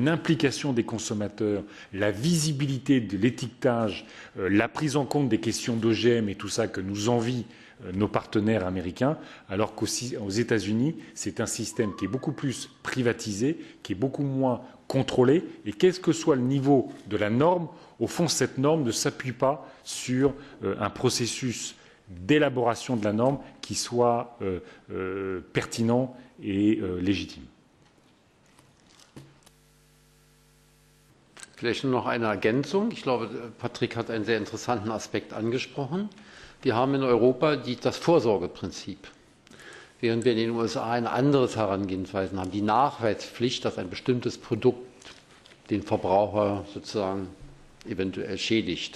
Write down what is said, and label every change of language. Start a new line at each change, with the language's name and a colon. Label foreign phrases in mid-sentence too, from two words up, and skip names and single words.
French: implication des consommateurs, la visibilité de l'étiquetage, la prise en compte des questions d'OGM et tout ça que nous envient nos partenaires américains, alors qu'aux États-Unis, c'est un système qui est beaucoup plus privatisé, qui est beaucoup moins contrôlé, et quel que soit le niveau de la norme, au fond, cette norme ne s'appuie pas sur un processus d'élaboration de la norme qui soit pertinent et légitime.
German: Vielleicht nur noch eine Ergänzung. Ich glaube, Patrick hat einen sehr interessanten Aspekt angesprochen. Wir haben in Europa das Vorsorgeprinzip, während wir in den USA ein anderes Herangehensweise haben, die Nachweispflicht, dass ein bestimmtes Produkt den Verbraucher sozusagen eventuell schädigt.